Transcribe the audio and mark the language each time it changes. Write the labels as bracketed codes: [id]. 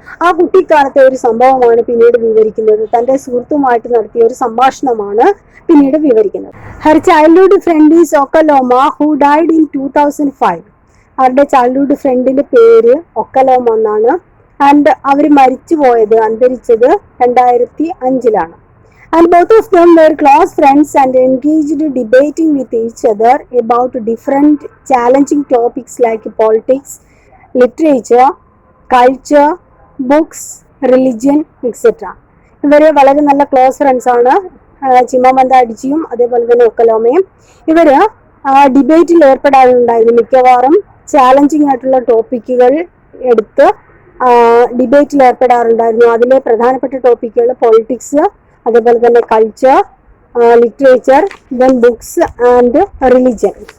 [ml] ആ കുട്ടിക്കാലത്തെ ഒരു സംഭവമാണ് പിന്നീട് വിവരിക്കുന്നത്. തൻ്റെ സുഹൃത്തുമായിട്ട് നടത്തിയ ഒരു സംഭാഷണമാണ് പിന്നീട് വിവരിക്കുന്നത്. [en] Her childhood friend is Okoloma who died in 2005. [ml] അവരുടെ ചൈൽഡ്ഹുഡ് ഫ്രണ്ടിന്റെ പേര് ഒക്കലോമ എന്നാണ്. ആൻഡ് അവർ അന്തരിച്ചത് 2005. [en] And both of them were close friends and engaged debating with each other about different challenging topics like politics, literature, culture, books, religion, etc. [ml] ഇവർ വളരെ നല്ല close friends ആണ്, ചിമമാന്ത അഡിച്ചിയും അതേപോലെ തന്നെ ഒക്കലോമയും. ഇവർ ഡിബേറ്റിൽ ഏർപ്പെടാറുണ്ടായിരുന്നു. മിക്കവാറും ചാലഞ്ചിങ് ആയിട്ടുള്ള ടോപ്പിക്കുകൾ എടുത്ത് ഡിബേറ്റിൽ ഏർപ്പെടാറുണ്ടായിരുന്നു. അതിലെ പ്രധാനപ്പെട്ട ടോപ്പിക്കുകൾ പൊളിറ്റിക്സ്, അതേപോലെ തന്നെ culture, literature, [en] Then books and religion.